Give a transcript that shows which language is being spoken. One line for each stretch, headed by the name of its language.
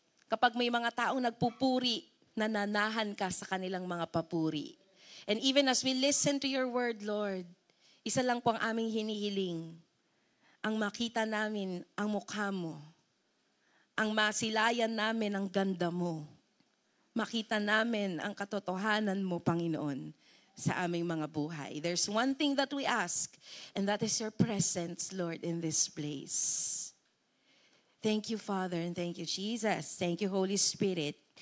Filipino: Kapag may mga taong nagpupuri, nananahan ka sa kanilang mga papuri.
English: And even as we listen to your word, Lord,
Filipino: isa lang po ang aming hinihiling. Ang makita namin ang mukha mo. Ang masilayan namin ang ganda mo. Makita namin ang katotohanan mo, Panginoon, sa aming mga buhay.
English: There's one thing that we ask, and that is your presence, Lord, in this place. Thank you, Father, and thank you, Jesus. Thank you, Holy Spirit.